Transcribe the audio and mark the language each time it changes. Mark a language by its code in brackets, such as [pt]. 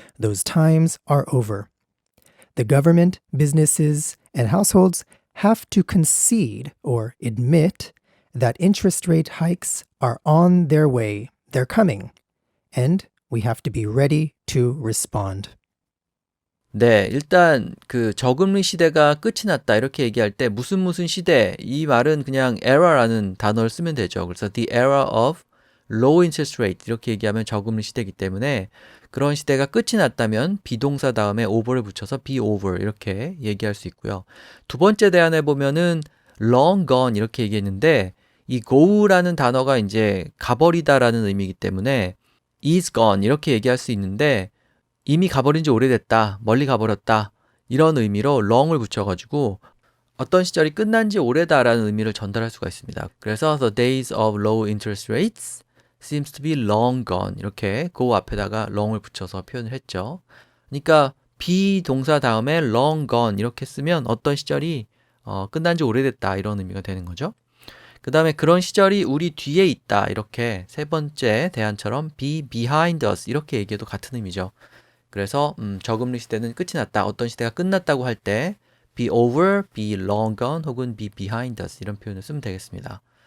[en] Those times are over. The government, businesses, and households have to concede or admit that interest rate hikes are on their way. They're coming. And we have to be ready to respond. [ko] 네, 일단 그 저금리 시대가 끝이 났다 이렇게 얘기할 때 무슨 시대 이 말은 그냥 era라는 단어를 쓰면 되죠. 그래서 [en] the era of low interest rate [ko] 이렇게 얘기하면 저금리 시대이기 때문에 그런 시대가 끝이 났다면 비동사 다음에 over를 붙여서 be over 이렇게 얘기할 수 있고요. 두 번째 대안에 보면은 long gone 이렇게 얘기했는데 이 go라는 단어가 이제 가버리다라는 의미이기 때문에 is gone 이렇게 얘기할 수 있는데 이미 가버린 지 오래됐다, 멀리 가버렸다 이런 의미로 long을 붙여가지고 어떤 시절이 끝난 지 오래다라는 의미를 전달할 수가 있습니다. 그래서 [en] the days of low interest rates seems to be long gone [ko] 이렇게 go 앞에다가 long을 붙여서 표현을 했죠. 그러니까 be 동사 다음에 long gone 이렇게 쓰면 어떤 시절이 끝난 지 오래됐다 이런 의미가 되는 거죠. 그 다음에 그런 시절이 우리 뒤에 있다 이렇게 세 번째 대안처럼 be behind us 이렇게 얘기해도 같은 의미죠. 그래서 저금리 시대는 끝이 났다. 어떤 시대가 끝났다고 할 때 be over, be long gone 혹은 be behind us 이런 표현을 쓰면 되겠습니다.